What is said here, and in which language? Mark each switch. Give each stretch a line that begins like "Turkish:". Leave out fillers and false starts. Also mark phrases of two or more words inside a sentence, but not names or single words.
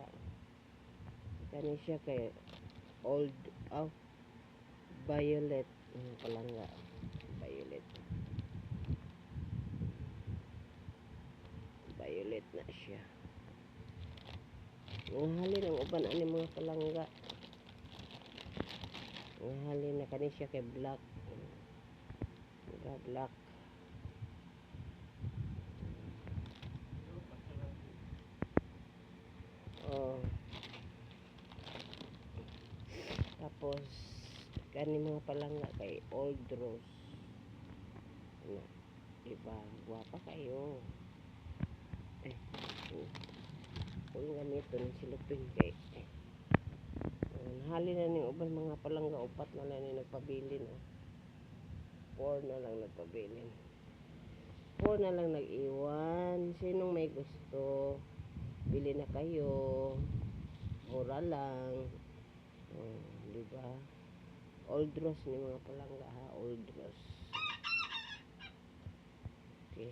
Cebuano: Kani siya kay
English: old violet
Cebuano: mga palangga. Violet. Violet na siya. Ang halin ang uban ani mga palangga. Ang halin na kani siya kay black. Diba, black. Oh. Tapos kani mga palangga kay
English: old rose.
Cebuano: Ano, diba? Guwapa kayo.
Filipino: Kung ganito
Cebuano: ng silupin kay nahali na ni uban mga palangga, upat na lang ni nagpabilin. 4 na lang nagpabilin.
Filipino: 4 na lang nag-iwan. Sinong may gusto, bili na kayo.
Cebuano: Mura lang. Diba?
English: Old rose
Cebuano: ni mga palangga ha.
English: Old rose. Okay.